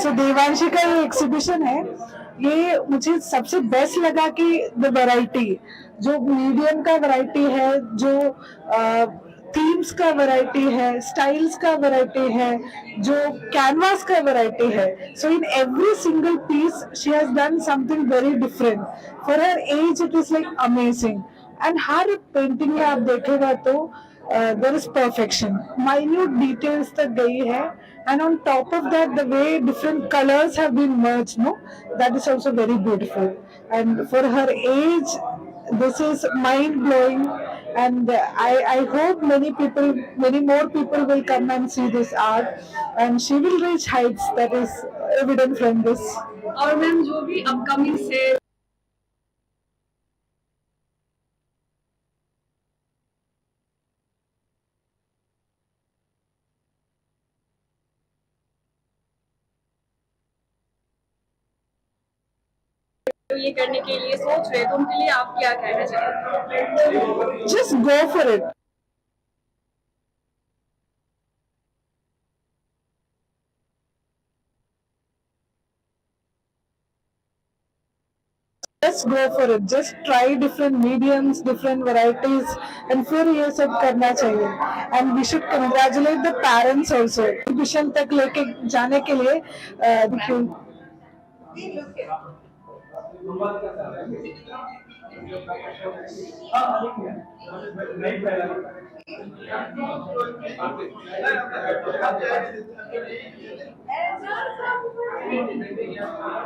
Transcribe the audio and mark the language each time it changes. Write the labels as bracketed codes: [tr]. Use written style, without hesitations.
[hi] सो देवांशी का ये एग्जीबिशन है, ये मुझे सबसे बेस्ट लगा कि द वैरायटी, जो मीडियम का वैरायटी है, जो थीम्स का वैरायटी है, स्टाइल्स का वैरायटी है, जो कैनवास का वैरायटी है. [en] So in every single piece she has done something very different. For her age it is like amazing. And her painting [hi] में आप देखेगा तो [en] there is perfection, minute details तक गई है, and on top of that the way different colors have been merged, no, that is also very beautiful. And for her age this is mind blowing, and I hope many more people will come and see this art, and she will reach heights, that is evident from this. [hi] और ma'am जो भी upcoming से ये करने के लिए सोच रहे तो उनके लिए आप क्या कहना चाहेंगे? [en] Just go for it. Just go for it. Just try different mediums, different varieties, and [hi] फिर ये सब करना चाहिए. [en] And we should congratulate the parents also. [hi] Exhibition तक लेके जाने के लिए [en] thank you.